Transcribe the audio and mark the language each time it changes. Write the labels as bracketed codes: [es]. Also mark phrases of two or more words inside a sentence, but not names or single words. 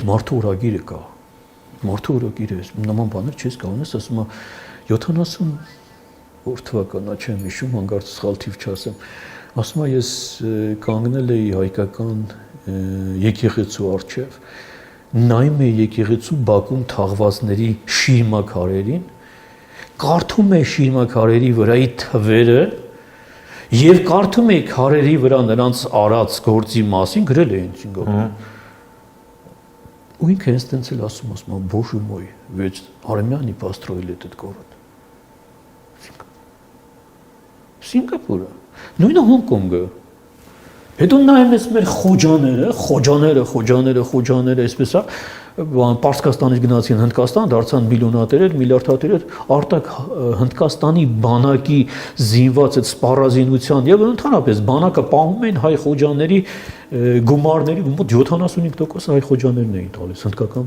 [hy] մարդու օրագիրը կա։ Մարդու օրագիրը նման բաներ չես կարող ես, ասում է 70 որ թվականա չեմ հիշում, հանկարծ սխալ թիվ չասեմ։ Ասում է ես կանգնել էի հայկական եկեղեցու առջև, նայում էի եկեղեցու բակում թաղվածների շիրմաքարերին, կարդում էի շիրմաքարերի վրայի թվերը եւ կարդում էի քարերի վրա նրանց արած գործի մասին, գրել էին Սինգապուրում։ У ինքը հենց էլ ասում է, [ru] Боже мой, ведь армяне построили этот город։ [hy] Սինգապուրը, նույնը Հոնկոնգը։ Հետո նայում ես մեր խոջաները, այսպես է, Պարսկաստանից գնացին Հնդկաստան, դարձան միլիոնատերեր, միլիարդատերեր, արտակ Հնդկաստանի բանակի զինված այդ սպառազինության եւ ընդհանրապես բանակը պահում են հայ խոջաների գումարների մոտ 75% հայ խոջաներն էին տալիս հնդկական